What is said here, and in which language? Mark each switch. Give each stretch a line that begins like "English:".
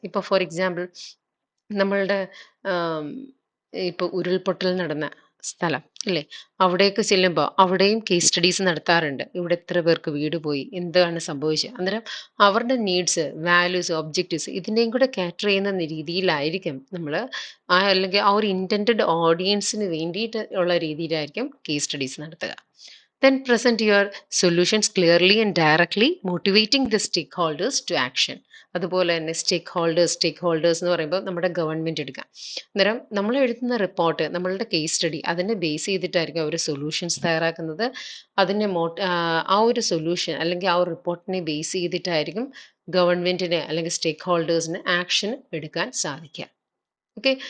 Malayalam: ഇപ്പോൾ for example നമ്മളുടെ ഇപ്പോൾ ഉരുൾപൊട്ടൽ നടന്ന സ്ഥലം ഇല്ലേ, അവിടേക്ക് ചെല്ലുമ്പോൾ അവിടെയും കേസ് സ്റ്റഡീസ് നടത്താറുണ്ട്. ഇവിടെ എത്ര പേർക്ക് വീട് പോയി, എന്താണ് സംഭവിച്ചത്, അന്നേരം അവരുടെ നീഡ്സ്, വാല്യൂസ്, ഒബ്ജക്റ്റീവ്സ് ഇതിൻ്റെയും കൂടെ കാറ്റർ ചെയ്യുന്ന രീതിയിലായിരിക്കും നമ്മൾ അല്ലെങ്കിൽ ആ ഒരു ഇൻറ്റൻഡഡ് ഓഡിയൻസിന് വേണ്ടിയിട്ട് ഉള്ള രീതിയിലായിരിക്കും കേസ് സ്റ്റഡീസ് നടത്തുക.
English: Then present your solutions clearly and directly, motivating the stakeholders to action.
Malayalam: അതുപോലെ തന്നെ സ്റ്റേക്ക് ഹോൾഡേഴ്സ് എന്ന് പറയുമ്പോൾ നമ്മുടെ ഗവൺമെൻറ് എടുക്കാം. അന്നേരം നമ്മൾ എഴുതുന്ന റിപ്പോർട്ട്, നമ്മളുടെ കേസ് സ്റ്റഡി, അതിനെ ബേസ് ചെയ്തിട്ടായിരിക്കും അവർ സൊല്യൂഷൻസ് തയ്യാറാക്കുന്നത്. അതിനെ ആ ഒരു സൊല്യൂഷൻ അല്ലെങ്കിൽ ആ ഒരു റിപ്പോർട്ടിനെ ബേസ് ചെയ്തിട്ടായിരിക്കും ഗവൺമെൻറ്റിന് അല്ലെങ്കിൽ സ്റ്റേക്ക് ഹോൾഡേഴ്സിന് ആക്ഷൻ എടുക്കാൻ സാധിക്കുക. ഓക്കെ.